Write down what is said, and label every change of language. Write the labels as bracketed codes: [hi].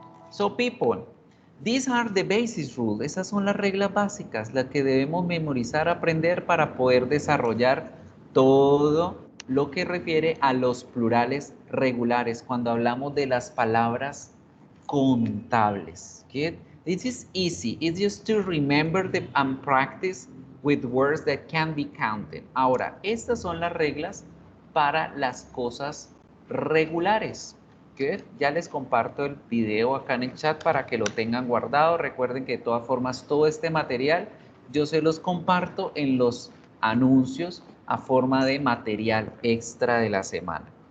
[en] So people, these are the basis rules. [es] Esas son las reglas básicas, las que debemos memorizar, aprender para poder desarrollar todo lo que refiere a los plurales regulares cuando hablamos de las palabras contables. [en] Okay? This is easy. It's just to remember and practice with words that can be counted. [es] Ahora, estas son las reglas para las cosas regulares. Good. Ya les comparto el video acá en el chat para que lo tengan guardado. Recuerden que de todas formas todo este material yo se los comparto en los anuncios a forma de material extra de la semana.